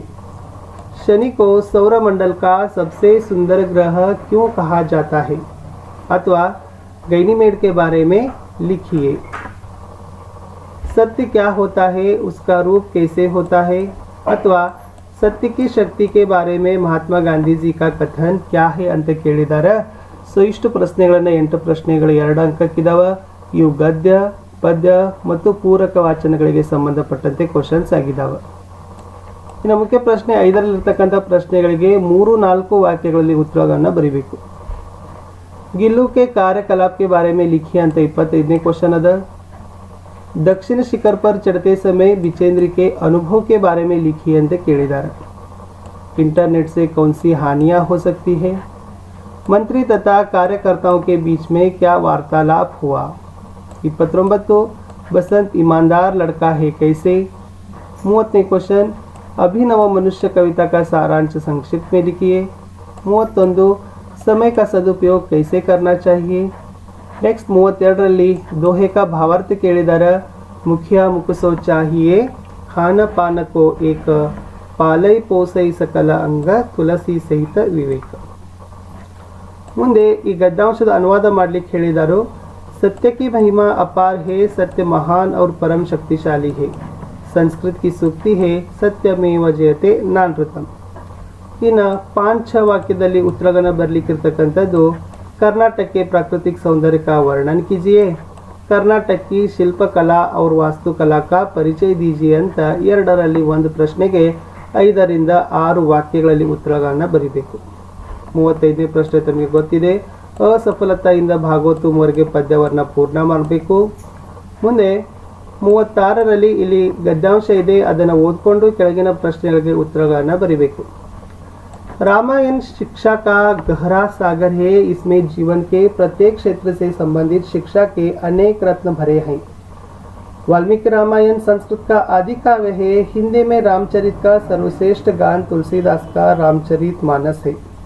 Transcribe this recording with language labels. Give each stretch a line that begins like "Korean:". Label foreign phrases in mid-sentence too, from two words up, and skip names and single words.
Hindi: शनि को सौरमंडल का सबसे सुंदर ग्रह क्यों कहा जाता है. अथवा गैनीमेड के बारे में लिखिए. सत्य क्या होता है, उसका रूप कैसे होता है. अथवा सत्य की शक्ति के बारे में महात्मा गांधी जी का कथन क्या है
Kannada: ಅಂತ ಕೇಳಿದ್ದಾರೆ. ಸೊ ಇಷ್ಟು ಪ್ರಶ್ನೆಗಳನ್ನು 8 ಪ್ರಶ್ನೆಗಳು 2 ಅಂಕಕ್ಕಿದಾವೆ. ಇವು ಗದ್ಯ, ಪದ್ಯ ಮತ್ತು ಪೂರಕ ವಾಚನಗಳಿಗೆ ಸಂಬಂಧಪಟ್ಟಂತೆ ಕ್ವಶನ್ಸ್ ಆಗಿದ್ದಾವೆ. ಇನ್ನು ಮುಖ್ಯ ಪ್ರಶ್ನೆ 5ರಲ್ಲಿರ್ತಕ್ಕಂಥ ಪ್ರಶ್ನೆಗಳಿಗೆ 3-4 ವಾಕ್ಯಗಳಲ್ಲಿ ಉತ್ತರಗಳನ್ನು ಬರೀಬೇಕು.
Hindi: गिल्लू के कार्यकलाप के बारे में लिखिए
Kannada: ಅಂತ 25ನೇ ಕ್ವಶನ್ ಅದ.
Hindi: दक्षिण शिखर पर चढ़ते समय बिचेंद्र के अनुभव के बारे में लिखिए
Kannada: ಅಂತ ಕೇಳಿದ್ದಾರೆ.
Hindi: इंटरनेट से कौन सी हानियां हो सकती है? मंत्री तथा कार्यकर्ताओं के बीच में क्या वार्तालाप हुआ? 29 बसंत ईमानदार लड़का है कैसे? 30 क्वेश्चन अभिनव मनुष्य कविता का सारांश संक्षिप्त में लिखिए. 31 समय का सदुपयोग कैसे करना चाहिए? नेक्स्ट 32ರಲ್ಲಿ दोहे का भावार्थ ಕೇಳಿದರೆ मुखिया मुकुसो चाहिए खान पान को एक पालय पोसೈ सकल अंग तुलसी सहित विवेक.
Kannada: ಮುಂದೆ ಈ ಗದ್ಯಾಂಶದ ಅನುವಾದ ಮಾಡಲಿಕ್ಕೆ ಹೇಳಿದರು.
Hindi: सत्य की महिमा अपार है, सत्य महान और परम शक्तिशाली है. संस्कृत की सूक्ति है सत्यमेव जयते नानृतम.
Kannada: ಇನ್ನು 5-6 ವಾಕ್ಯದಲ್ಲಿ ಉತ್ತರಗಳನ್ನು ಬರಲಿಕ್ಕಿರ್ತಕ್ಕಂಥದ್ದು
Hindi: कर्नाटक के प्राकृतिक सौंदर्य का वर्णन कीजिए, कर्नाटक की शिल्पकला और वास्तुकला का परिचय दीजिए
Kannada: ಅಂತ ಎರಡರಲ್ಲಿ ಒಂದು ಪ್ರಶ್ನೆಗೆ 5ರಿಂದ 6 ವಾಕ್ಯಗಳಲ್ಲಿ ಉತ್ತರಗಳನ್ನು ಬರೀಬೇಕು. 35ನೇ ಪ್ರಶ್ನೆ ತಮಗೆ ಗೊತ್ತಿದೆ. ಅಸಫಲತೆಯಿಂದ ಭಾಗವತುವರೆಗೆ ಪದ್ಯವನ್ನು ಪೂರ್ಣ ಮಾಡಬೇಕು. ಮುಂದೆ 36ರಲ್ಲಿ ಇಲ್ಲಿ ಗದ್ಯಾಂಶ ಇದೆ, ಅದನ್ನು ಓದ್ಕೊಂಡು ಕೆಳಗಿನ ಪ್ರಶ್ನೆಗಳಿಗೆ ಉತ್ತರಗಳನ್ನು ಬರೀಬೇಕು.
Hindi: रामायण शिक्षा का गहरा सागर है, इसमें जीवन के प्रत्येक क्षेत्र से संबंधित शिक्षा के अनेक रत्न भरे हैं. वाल्मीकि रामायण संस्कृत का आदि काव्य है. हिंदी में रामचरित का सर्वश्रेष्ठ गान तुलसीदास का रामचरितमानस है.